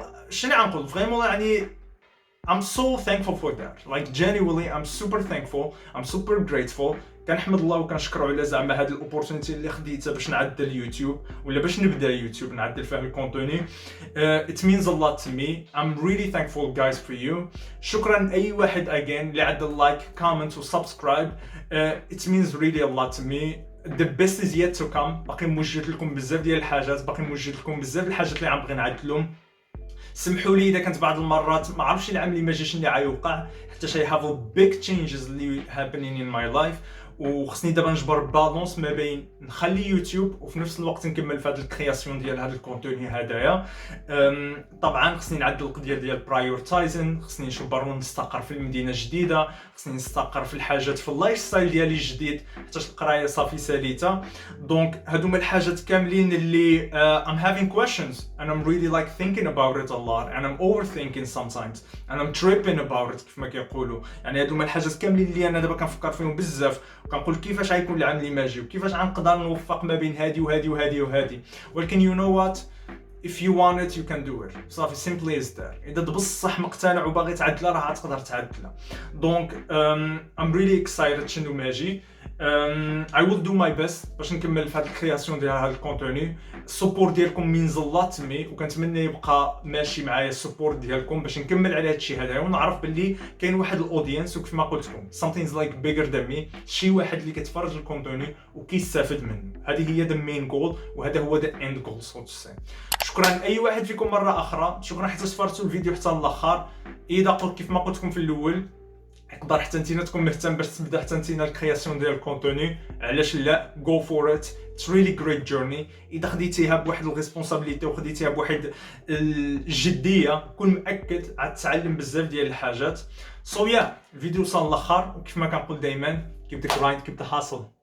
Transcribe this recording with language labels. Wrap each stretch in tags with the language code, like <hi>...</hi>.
<ar>شنو غنقول فريمون يعني</ar> <en>I'm so thankful for that. Like genuinely I'm super thankful. I'm super grateful.</en> <ar>كنحمد الله وكنشكرو على زعما هاد الاوبورتونيتي اللي خديتها باش نعدل يوتيوب ولا باش نبدا يوتيوب نعدل فيه الكونتوني.</ar> <en>It means a lot to me. I'm really thankful guys for you.</en> <ar>شكرا اي واحد again اللي عدل لايك كومنت وسبسكرايب.</ar> <en>It means really a lot to me. The best is yet to come.</en> <ar>باقي موجد لكم بزاف ديال الحاجات، باقي موجد لكم بزاف الحاجات اللي عم بغي نعدلهم. سمحوا لي اذا كانت بعض المرات ما عرفتش العام اللي ما جاش اللي غيوقع، حتى شي</ar> <en>have a big changes اللي happening in my life.</en> <ar>وخصني دابا نجبر بالونس ما بين نخلي يوتيوب وفي نفس الوقت نكمل في هذا الكرياسيون ديال هذا الكونتوني هدايا. طبعا خصني نعدل القضيه ديال برايورتايزين، خصني نجبر ونستقر في المدينه جديده، خصني نستقر في الحاجات في اللايف ستايل ديالي الجديد حتى القرايه صافي ساليته. دونك هادو هما الحاجات كاملين اللي</ar> <en>I'm having questions and I'm really like thinking about it a lot and I'm overthinking sometimes and I'm tripping about it</en> <ar>كيف ما كيقولوا. يعني هادو هما الحاجات كاملين اللي انا دابا كنفكر فيهم بزاف، وكنقول كيفاش غيكون العام اللي ماجي وكيفاش غنقدر نوفق ما بين هادي وهادي وهادي وهادي.</ar> <en>ولكن you know what, if you want it you can do it. صافي simply is that.</en> <ar>اذا بصح مقتنع وباغي تعدلها راه غتقدر تعدلها. دونك</ar> <en>I'm really excited</en> <ar>شنو ماجي.</ar> <en>I will do my best</en> <ar>باش نكمل في هاد الكرياسيون ديال هاد الكونتوني. السبورت ديالكم</ar> <en>means a lot to me</en> <ar>وكنتمنى يبقى ماشي معايا السبورت ديالكم باش نكمل على هادشي هذا ونعرف باللي كاين واحد الاودينس وكيف ما قلت لكم</ar> <en>something is like bigger than me،</en> <ar>شي واحد اللي كيتفرج الكونتوني وكيستافد منه. هذه هي</ar> <en>the main goal</en> <ar>وهذا هو</ar> <en>the end goal so to say.</en> <ar>شكرا لاي واحد فيكم مره اخرى، شكرا حتى تفرجتوا الفيديو حتى الاخر. اذا قلت كيف ما قلت لكم في الاول يقدر حتى نتينا تكون مهتم باش تبدا حتى نتينا الكرياسيون ديال الكونتوني، علاش لا؟</ar> <en>Go for it. It's really great journey.</en> <ar>اذا خديتيها بواحد الريسبونسابيلتي وخديتيها بواحد الجديه كون مأكد غتتعلم بزاف ديال الحاجات. سو يا الفيديو وصل للاخر وكيف ما كنقول دائما</ar> <en>keep the grind keep the hustle.</en>